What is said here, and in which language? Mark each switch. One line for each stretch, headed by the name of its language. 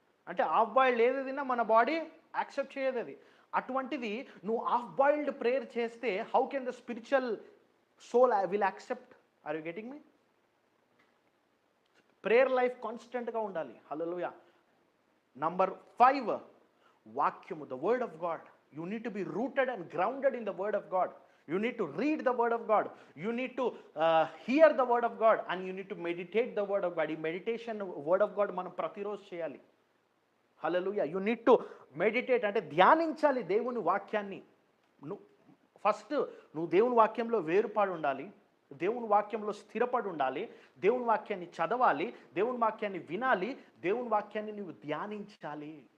Telugu: అంటే half boiled ఏది తిన్నా మన బాడీ యాక్సెప్ట్ చేయదు అది. అటువంటిది నువ్వు హాఫ్ బాయిల్డ్ ప్రేయర్ చేస్తే
English: How can the spiritual soul will accept? Are you getting me?
Telugu: Prayer life కాన్స్టెంట్గా ఉండాలి. హల్లెలూయా. నంబర్ 5, వాక్యము,
English: The word of God. You need to be rooted and grounded in the word of God. You need to read the word of God. You need to hear the word of God, and you need to meditate the word of God.
Telugu: ఈ meditation word of God మనం ప్రతిరోజు చేయాలి. హల్లెలూయా.
English: you need to meditate,
Telugu: అంటే ధ్యానించాలి దేవుని వాక్యాన్ని. First నువ్వు దేవుని వాక్యంలో వేరుపాడు ఉండాలి, దేవుని వాక్యంలో స్థిరపడి ఉండాలి, దేవుని వాక్యాన్ని చదవాలి, దేవుని వాక్యాన్ని వినాలి, దేవుని వాక్యాన్ని నువ్వు ధ్యానించాలి.